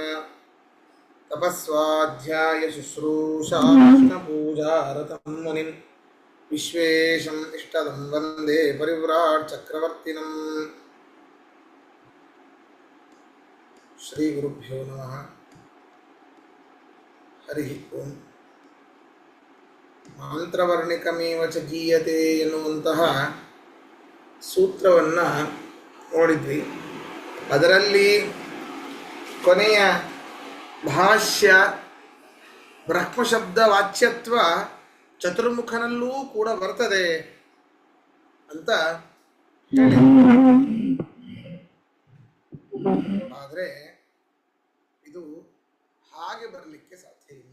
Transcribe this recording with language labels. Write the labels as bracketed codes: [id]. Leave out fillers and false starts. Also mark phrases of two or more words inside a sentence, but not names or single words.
[sa] तपस्वाध्यायशुश्रूषा कृष्णपूजारतं मुनिं विश्वेशम् इष्टदं वन्दे परिव्राट् चक्रवर्तिनम् श्रीगुरुभ्यो नमः हरि ओಂ ಮಂತ್ರವರ್ಣಿಕಮೇವ ಚ ಗೀಯತೆ [kn] ಎನ್ನುವಂತಹ ಸೂತ್ರವನ್ನು ನೋಡಿದ್ವಿ. ಅದರಲ್ಲಿ ಕೊನೆಯ ಭಾಷ್ಯ ಬ್ರಹ್ಮಶಬ್ದ ವಾಚ್ಯತ್ವ ಚತುರ್ಮುಖನಲ್ಲೂ ಕೂಡ ಬರ್ತದೆ ಅಂತ ಹೇಳಿ, ಆದರೆ ಇದು ಹಾಗೆ ಬರಲಿಕ್ಕೆ ಸಾಧ್ಯ ಇಲ್ಲ.